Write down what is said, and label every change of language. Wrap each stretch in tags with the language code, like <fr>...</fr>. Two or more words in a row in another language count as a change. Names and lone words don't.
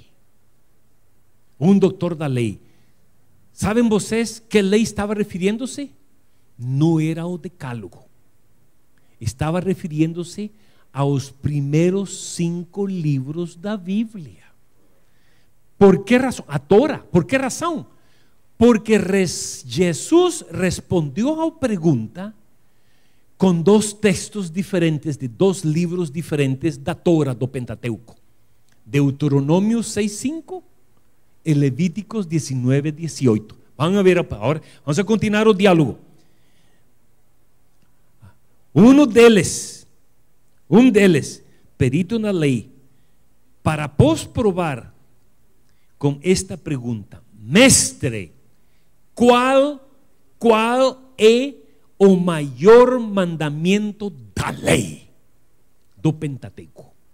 <pt>Um doutor da lei. Sabem vocês que lei estava referindo-se? Não era o decálogo. Estava referindo-se aos primeiros 5 livros da Bíblia.</pt> <es>¿Por qué razón? A Torah. ¿Por qué razón? Porque Jesús respondió a la pregunta con dos textos diferentes de dos libros diferentes</es> <pt>da Torah do Pentateuco. Deuteronômio 6:5 e Levíticos 19:18.</pt> <es>Van a ver ahora, vamos a continuar</es> <pt>o diálogo. Um deles, perito na lei, para após provar com esta pergunta: Mestre, qual é o maior mandamento da lei do Pentateuco?</pt>